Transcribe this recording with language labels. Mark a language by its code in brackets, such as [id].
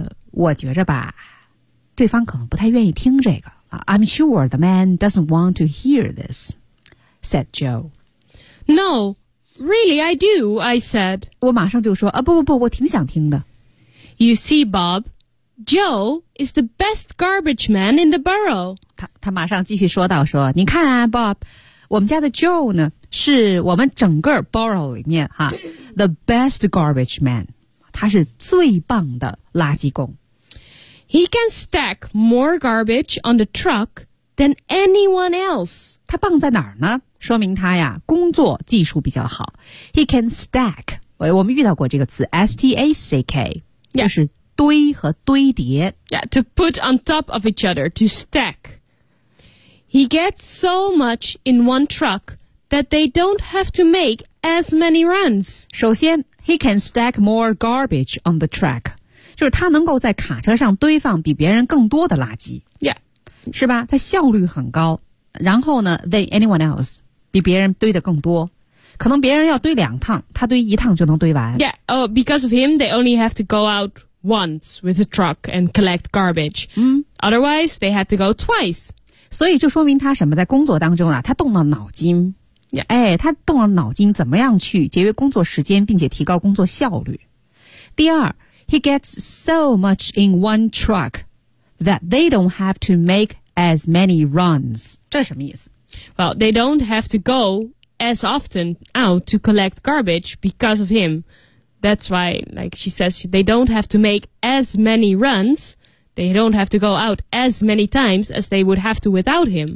[zh] 我觉着吧，对方可能不太愿意听这个。 [en] I'm sure the man doesn't want to hear this, said Joe. No, really, I do, I said. [zh] 我马上就说啊，不不不，我挺想听的。 [en] You see, Bob, Joe is the best garbage man in the borough. [zh] 他马上继续说道，说你看啊 ,Bob,我们家的 Joe 呢，是我们整个 borough 里面哈 ， [en] the best garbage man， [zh] 他是最棒的垃圾工。 [en] He can stack more garbage on the truck than anyone else。 [zh] 他棒在哪儿呢？说明他呀，工作技术比较好。 [en] He can stack， [zh] 我们遇到过这个词 ，stack， 就是堆和堆叠。 [en] Yeah, to put on top of each other to stack。 He gets so much in one truck that they don't have to make as many runs. [zh] 首先 [en] ,he can stack more garbage on the track. [zh] 就是他能够在卡车上堆放比别人更多的垃圾。 Yeah. 是吧，他效率很高。然后呢 , [en] than anyone else, [zh] 比别人堆得更多。可能别人要堆两趟，他堆一趟就能堆完。 [en] Yeah, oh, because of him, they only have to go out once with a truck and collect garbage.、嗯、 Otherwise, they had to go twice. [zh] 所以就说明他什么，在工作当中啊，他动了脑筋、 yeah. 哎，他动了脑筋怎么样去节约工作时间并且提高工作效率。第二， [en] He gets so much in one truck that they don't have to make as many runs. [zh] 这什么意思？ [en] Well, they don't have to go as often out to collect garbage because of him. That's why, like she says, they don't have to make as many runsThey don't have to go out as many times as they would have to without him.